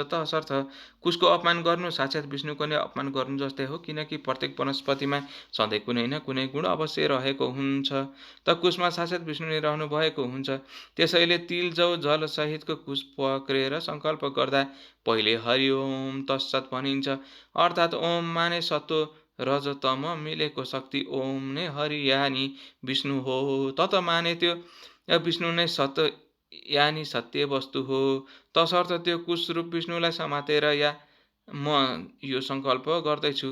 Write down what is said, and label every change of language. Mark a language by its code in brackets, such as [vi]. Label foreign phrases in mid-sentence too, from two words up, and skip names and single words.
[ne] तसर्थ कुशको अपमान गर्नु साक्षात् विष्णुको नै अपमान गर्नु जस्तै हो, किनकि प्रत्येक वनस्पतिमा सधैँ कुनै न कुनै गुण अवश्य रहेको हुन्छ, त कुशमा साक्षात् विष्णु नै रहनु भएको हुन्छ। त्यसैले तिल जौ जल सहितको कुश पक्रेर सङ्कल्प गर्दा पहिले [sa] हरि ओम तत्सत् [ne] भनिन्छ, अर्थात् ओम माने सत्व रजतम मिलेको शक्ति, ओम नै हरि यानि विष्णु हो, तत माने त्यो विष्णु नै सत्य यानि सत्य वस्तु हो। तसर्थ त्यो कुश रूप विष्णुलाई समातेर या म यो सङ्कल्प गर्दैछु।